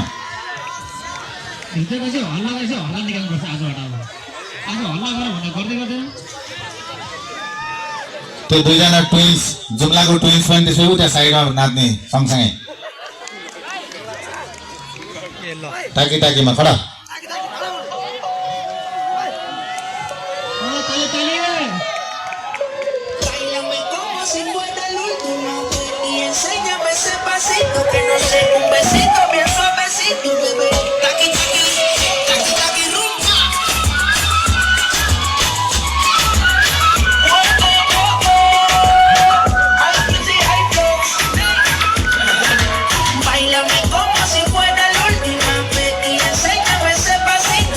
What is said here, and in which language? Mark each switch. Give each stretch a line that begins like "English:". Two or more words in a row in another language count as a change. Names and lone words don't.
Nepali: भित्र गएपछि हल्ला गरेपछि हल्ला निकाल्नुपर्छ आजबाट अब हल्ला गर भनेर गर्दै गर्दैन त्यो दुईजना ट्विन्स जुम्लाको ट्विन्स पनि त्यसै उता साइडमा नाच्ने सँगसँगै टाकी टाकीमा खडा
Spanish: Que no sé, un besito bien suavecito, bebé. Taqui, taqui, taqui, taqui, rumba. Báilame como si fuera la última vez y enséñame ese pasito.